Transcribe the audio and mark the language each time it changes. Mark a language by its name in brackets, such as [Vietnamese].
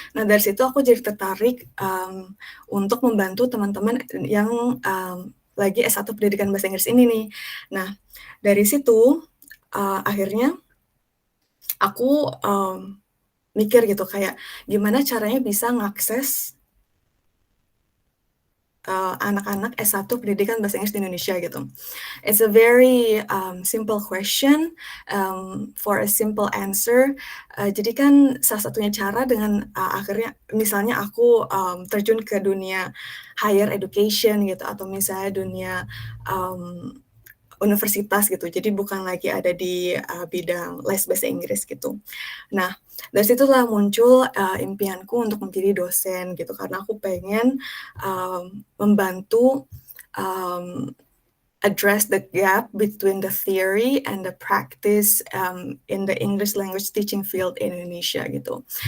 [Indonesian] Nah dari situ aku jadi tertarik untuk membantu teman-teman yang lagi S1 pendidikan bahasa Inggris ini nih. Nah dari situ akhirnya aku mikir gitu kayak gimana caranya bisa ngakses anak-anak S1 pendidikan bahasa Inggris di Indonesia gitu. [English] It's a very simple question for a simple answer. [Indonesian] Jadi kan salah satunya cara dengan akhirnya misalnya aku terjun ke dunia higher education gitu, atau misalnya dunia universitas gitu. Jadi bukan lagi ada di bidang les bahasa Inggris gitu. Nah, dari situlah muncul impianku untuk menjadi dosen gitu, karena aku pengen membantu [English] address the gap between the theory and the practice in the English language teaching field in Indonesia gitu.